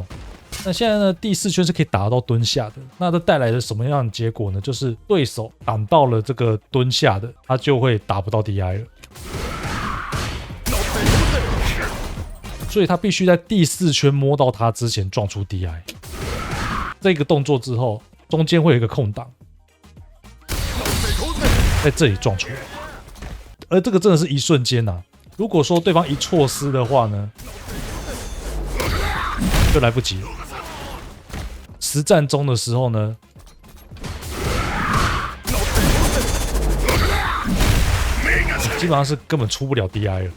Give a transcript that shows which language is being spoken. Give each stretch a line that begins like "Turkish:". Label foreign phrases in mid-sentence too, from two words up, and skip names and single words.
Chinese: 那現在呢，第4圈是可以打到蹲下的，那這帶來了什麼樣的結果呢？就是對手擋到了這個蹲下的，他就會打不到 DI 了。所以他必須在第4圈摸到他之前撞出 DI。這個動作之後，中間會有一個空檔，在這裡撞出來。而這個真的是一瞬間吶！如果說對方一錯失的話呢，就來不及了。實戰中的時候呢，基本上是根本出不了 DI 了。